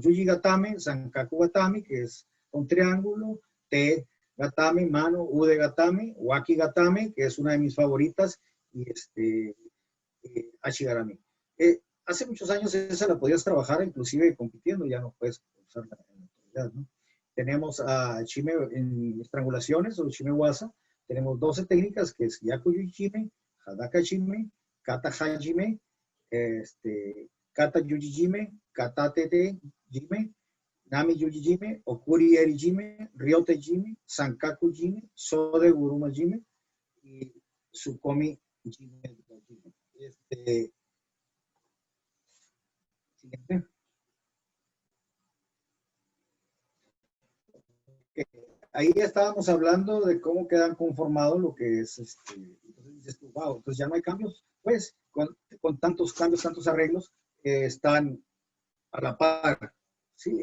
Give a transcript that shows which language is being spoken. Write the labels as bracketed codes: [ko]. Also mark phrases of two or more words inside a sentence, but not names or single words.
[es] Yuji Gatame, Sankaku Gatame, que es un triángulo, Te Gatame, mano, Ude Gatame, Waki Gatame, que es una de mis favoritas, y Ashigarami. Hace muchos años esa la podías trabajar inclusive compitiendo, ya no puedes usarla en la actualidad, ¿no? Tenemos a Chime en estrangulaciones o Chime Wasa. Tenemos 12 técnicas que es Yakuyu Chime, Hadaka Chime, kata hajime, kata yujijime, kata tete jime, nami yujijime, okuri eri jime, ryote jime, sankaku jime, sode guruma jime y sukomi jime. Siguiente. Ahí ya estábamos hablando de cómo quedan conformados lo que es, entonces dices tú, wow, entonces ya no hay cambios, pues con tantos cambios, tantos arreglos, están a la par, ¿sí?